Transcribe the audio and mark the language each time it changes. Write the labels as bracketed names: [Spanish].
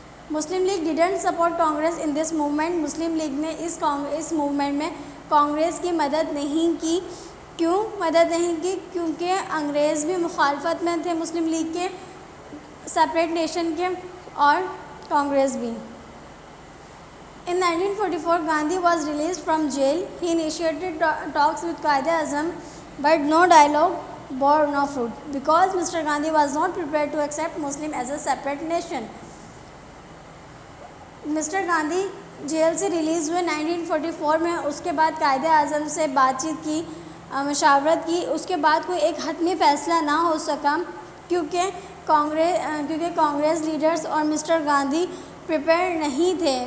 [English] Muslim League didn't support Congress in this movement. [Urdu] Muslim league نے اس movement میں کانگریس کی مدد نہیں کی. کیوں مدد نہیں کی؟ کیونکہ انگریز بھی مخالفت میں تھے مسلم لیگ کے, سپریٹ نیشن کے, اور کانگریس بھی. [English] In 1944, Gandhi was released from jail. He initiated talks with Quaid-e-Azam, but no dialogue bore no fruit because Mr. Gandhi was not prepared to accept Muslim as a separate nation. Mr. [Urdu] Gandhi jail سے release ہوئے 1944 میں. اس کے بعد قائد اعظم سے بات چیت کی, مشاورت کی. اس کے بعد کوئی ایک حتمی فیصلہ نہ ہو سکا کیونکہ کانگریس لیڈرز اور مسٹر گاندھی پریپیئر نہیں تھے.